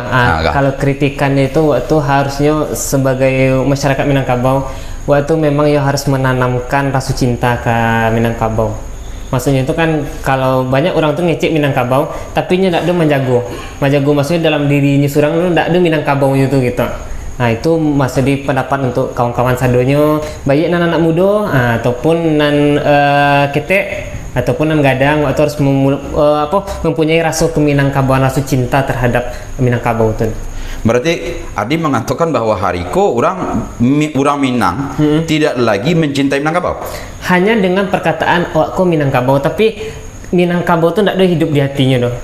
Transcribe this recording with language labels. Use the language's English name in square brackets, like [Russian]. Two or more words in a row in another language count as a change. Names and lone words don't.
[Indonesian] Kalau kritikan itu waktu harusnya sebagai masyarakat Minangkabau, waktu memang ya harus menanamkan rasa cinta ke Minangkabau. Maksudnya itu kan kalau banyak orang tuh ngecek Minangkabau, tapi nya tidak ada menjago maksudnya dalam dirinya surang itu tidak ada Minangkabau itu gitu. [Minangkabau] Nah itu masih di pendapat untuk kawan-kawan sadonyo, baik nan anak muda ataupun nan ketek ataupun nan gadang, [Indonesian] atau harus mempunyai rasa keminangkabauan, rasa cinta terhadap Minangkabau itu. Berarti Adi mengatakan bahwa hariko orang Minang tidak lagi mencintai Minangkabau. Hanya dengan perkataan aku Minangkabau, tapi Minangkabau tuh tidak ada hidup di hatinya doh.